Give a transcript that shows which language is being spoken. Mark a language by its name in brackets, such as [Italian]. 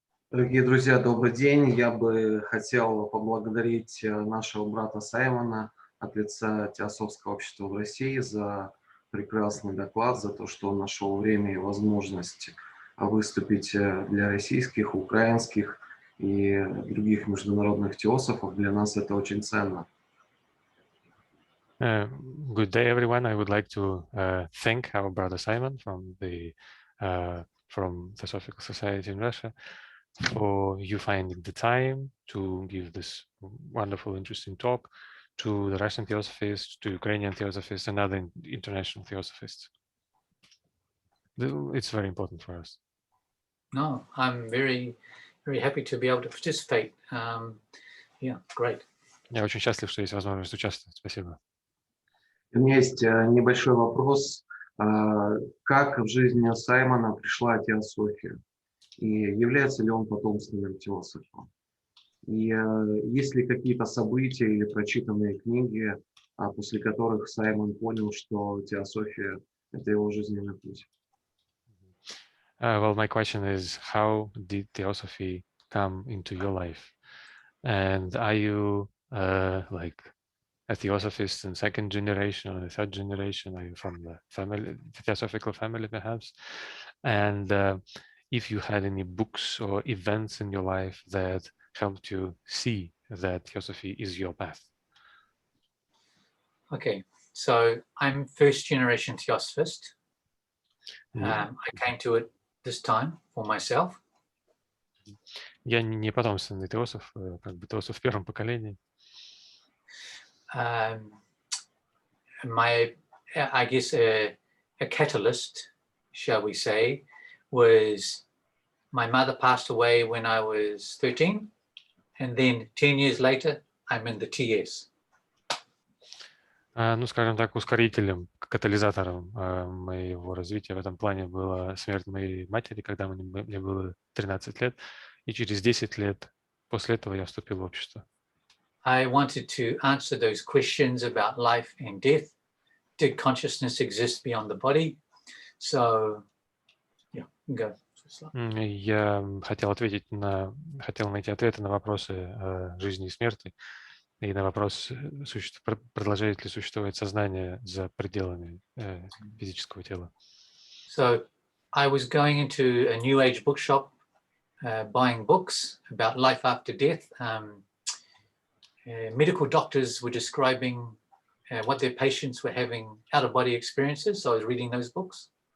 [Russian] Дорогие друзья, добрый день. Я бы хотел поблагодарить нашего брата Саймона от лица Теософского общества в России за прекрасный доклад, за то, что он нашел время и возможность выступить для российских, украинских и других международных теософов. Для нас это очень ценно. [English] Good day, everyone. I would like to thank our brother Simon from the Theosophical Society in Russia for you finding the time to give this wonderful, interesting talk to the Russian Theosophists, to Ukrainian Theosophists, and other international Theosophists. It's very important for us. No, I'm very, very happy to be able to participate. Yeah, great. [Russian] Я очень счастлив, что есть возможность участвовать. Спасибо. У меня есть небольшой вопрос. Как в жизни Саймона пришла теософия? И является ли он потомственным теософом? И есть ли какие-то события или прочитанные книги, после которых Саймон понял, что теософия – это его жизненный путь. [English] Well, my question is, how did Theosophy come into your life? And are you like a Theosophist in second generation or the third generation? Are you from the family, the Theosophical family, perhaps? And if you had any books or events in your life that helped you see that Theosophy is your path? Okay, so I'm first generation Theosophist. I came to it this time for myself. [Russian] Я не потомственный теософ, как бы теософ в первом поколении. [English] I guess a catalyst, shall we say, was my mother passed away when I was 13, and then 10 years later, I'm in the TS. [Russian] Ну, скажем так, ускорителем, катализатором моего развития в этом плане была смерть моей матери, когда мне было 13 лет, и через 10 лет после этого я вступил в общество. [English] I wanted to answer those questions about life and death. Did consciousness exist beyond the body? So, yeah, go. [Russian] Я хотел найти ответы на вопросы жизни и смерти, и на вопрос, продолжает ли существовать сознание за пределами физического тела. [English] So I was going into a New Age bookshop, buying books about life after death. Medical doctors were describing what their patients were having out-of-body experiences, so I was reading those books.